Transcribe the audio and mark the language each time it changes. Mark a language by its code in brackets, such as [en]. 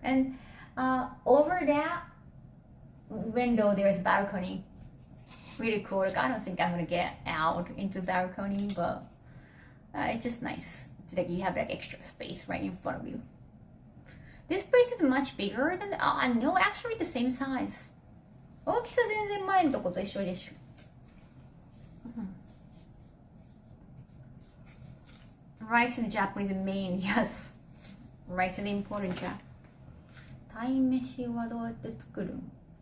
[en] And over that window, there's a balcony. Really cool. Like, I don't think I'm gonna get out into the balcony, but it's just nice. It's like you have like extra space right in front of you. This place is much bigger than, no, actually the same size. [ja] 大きさ全然前のとこと一緒でしょ。 [en] Rice in Japanese main, yes. Rice is important, Jack. [ja] 鯛めしはどうやって作るん？